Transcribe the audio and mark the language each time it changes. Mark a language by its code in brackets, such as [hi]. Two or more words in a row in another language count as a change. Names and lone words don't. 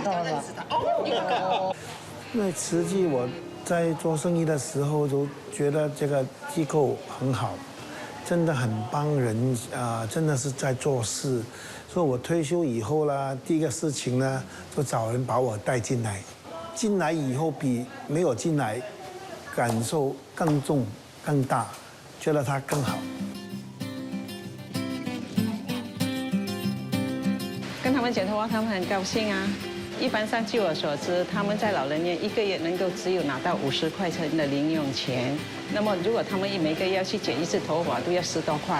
[zh] 因為慈濟我在做生意的時候都覺得這個機構很好，真的很幫人真的是在做事。所以我退休以後啦，第一個事情呢，就找人把我帶進來。進來以後比沒有進來感受更重、更大，覺得它更好。跟他们讲的话，他们很高兴啊。一般上，据我所知，他们在老人院1个月能够只有拿到50块钱的零用钱。那么，如果他们每个月要去剪一次头发，都要10多块。